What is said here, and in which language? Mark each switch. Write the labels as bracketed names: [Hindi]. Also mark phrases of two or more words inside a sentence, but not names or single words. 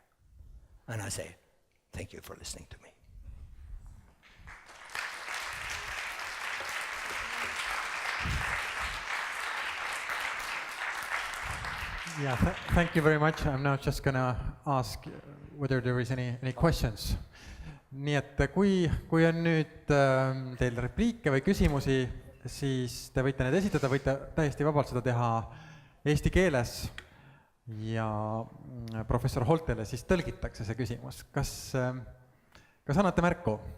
[English] And I say, thank you for listening to me. Yeah, thank you very much. I'm now just gonna ask whether there is any questions. [Estonian] Nii et kui on nüüd teil repliike või küsimusi, siis te võite need esitada, võite täiesti vabalt seda teha eesti keeles ja professor Holtele siis tõlgitakse see küsimus. Kas annate märku?